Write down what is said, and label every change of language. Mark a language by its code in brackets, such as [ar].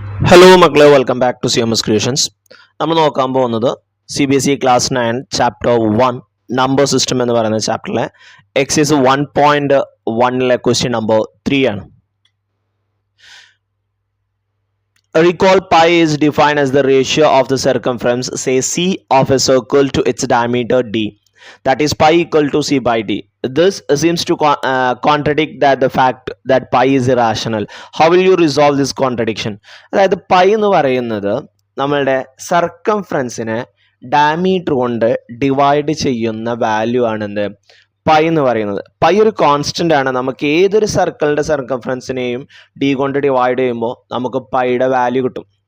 [ml] Hello മക്കളെ, welcome back to CMS creations. നമ്മൾ നോക്കാൻ പോകുന്നത് CBSE class 9 chapter 1 number system എന്ന് പറയുന്ന ചാപ്റ്ററിലെ എക്സൈസ് 1.1 ക്വസ്റ്റ്യൻ നമ്പർ 3 ആണ്. [en] Recall pi is defined as the ratio of the circumference, say C, of a circle to its diameter d. That is pi equal to C by d. This seems to contradict the fact that pi is irrational. How will you resolve this contradiction? [ml] അതായത് pi എന്ന് പറയുന്നത് നമ്മളുടെ സർക്കംഫറൻസിനെ diameter കൊണ്ട് divide ചെയ്യുന്ന value ആണെന്ത് pi എന്ന് പറയുന്നത്. Pi ഒരു constant ആണ്. നമുക്ക് ഏതൊരു സർക്കിളിന്റെ സർക്കംഫറൻസിനെയും ഡി കൊണ്ട് ഡിവൈഡ് ചെയ്യുമ്പോൾ നമുക്ക് പൈയുടെ വാല്യൂ കിട്ടും.